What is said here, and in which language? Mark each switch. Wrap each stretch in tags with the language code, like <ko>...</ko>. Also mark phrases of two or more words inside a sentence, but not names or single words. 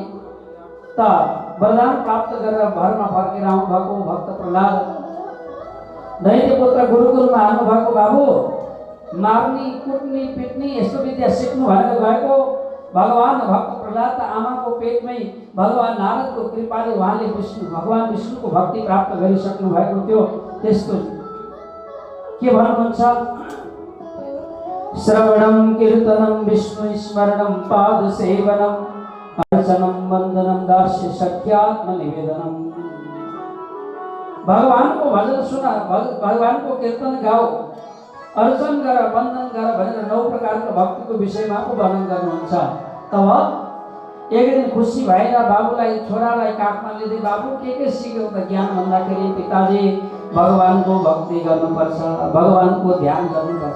<ne>त वरदान प्राप्त गरेर घरमा फर्केर आउनुभएको भक्त प्रहलाद दैत्यपुत्र गुरुकुलमा आउनुभएको बाबु मार्ने, कुट्ने, पिट्ने यस्तो विद्या सिक्नु भनेर गएको भगवान भक्त प्रहलाद त आमाको पेटमै भगवान नारदको कृपाले उहाँले भगवान विष्णुको भक्ति प्राप्त गरिसक्नु भएको थियो। त्यसको के भन्नुहुन्छ?</ne> <sa>श्रवणं कीर्तनं विष्णु स्मरणं पाद सेवनम अर्चनम वंदनम दास्य सख्यात्म निवेदनम।</sa> <hi>भगवान को भजन सुना, भगवान को कीर्तन गाओ,</hi> <ne>अर्चन गर, वंदन गर भनेर 9 प्रकारको भक्तिको विषयमा को वर्णन गर्नुहुन्छ। तब एक दिन खुसी भएर बाबुलाई छोरालाई काखमा लिँदै बाबु के सिक्यौ त ज्ञान भन्दाखेरि पिताजी भगवानको भक्ति गर्नुपर्छ, भगवानको ध्यान गर्नुपर्छ।</ne>